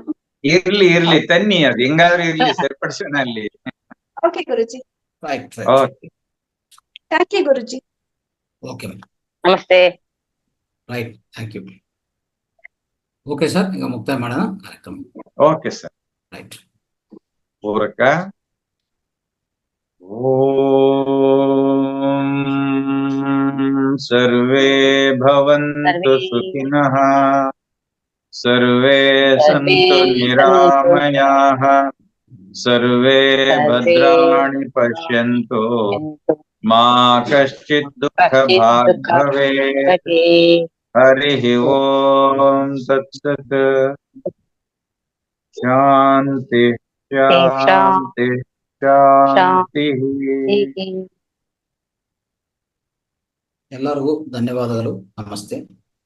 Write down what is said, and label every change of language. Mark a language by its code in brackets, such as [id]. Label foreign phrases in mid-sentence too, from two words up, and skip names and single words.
[kn] ಇರ್ಲಿ ತನ್ನಿ, ಅದು ಹೆಂಗಾದ್ರೂ ಇರ್ಲಿ, ಸರಿಪಡಿಸೋಣ ಅಲ್ಲಿ. ಓಕೆ ಗುರುಜಿ. ಓಕೆ, [en] thank you guruji. [kn] ಓಕೆ ನಮಸ್ತೆ. [en] Right, thank you. Okay sir, [kn] ಈಗ ಮುಕ್ತಾಯ ಮಾಡೋಣ ಕಾರ್ಯಕ್ರಮ. [en] okay sir, [kn] ರೈಟ್. ಪೂರಕ. [sa] ಓಂ ಸರ್ವೇ ಭವಂತು ಸುಖಿನಃ, ಸರ್ವೇ ಸಂತು ನಿರಾಮಯಾಃ, ಸರ್ವೇ ಭದ್ರಾಣಿ ಪಶ್ಯಂತು, ಮಾ ಕಶ್ಚಿತ್ ದುಃಖ ಭಾಗ್ ಭವೇತ್. ಹರಿಃ ಓಂ ತತ್ಸತ್. ಶಾಂತಿ ಶಾಂತಿ ಶಾಂತಿ. [kn] ಎಲ್ಲರಿಗೂ ಧನ್ಯವಾದಗಳು. ನಮಸ್ತೆ.